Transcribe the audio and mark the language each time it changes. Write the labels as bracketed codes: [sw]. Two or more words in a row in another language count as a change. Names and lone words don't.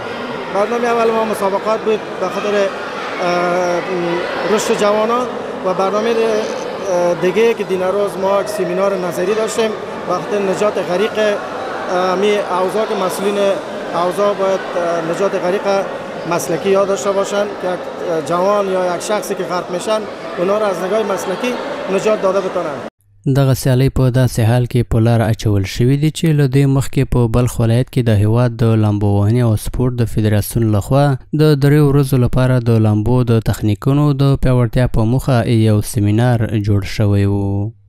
[fa] برنامه اول ما مسابقات بود به خاطر رشد جوانان و برنامه دیگه که دیروز ما یک سمینار نظری داشتیم وقت نجات غریق می اوضاع که مسئولین اوضاع باید نجات غریق مسلکی یاد داشته باشند که یک جوان یا یک شخصی که غرق میشن اونا را از نگاه مسلکی نجات داده بتونن. [ps] دغه سیالۍ په داسې حال کې په لار اچول شوي دي چې له دې مخکې په بلخ ولایت کې د هېواد د لامبو وهنې او سپورت د فدراسیون لخوا د 3 ورځو لپاره د لامبو د تخنیکونو د پیاوړتیا په موخه یو سمینار جوړ شوی و.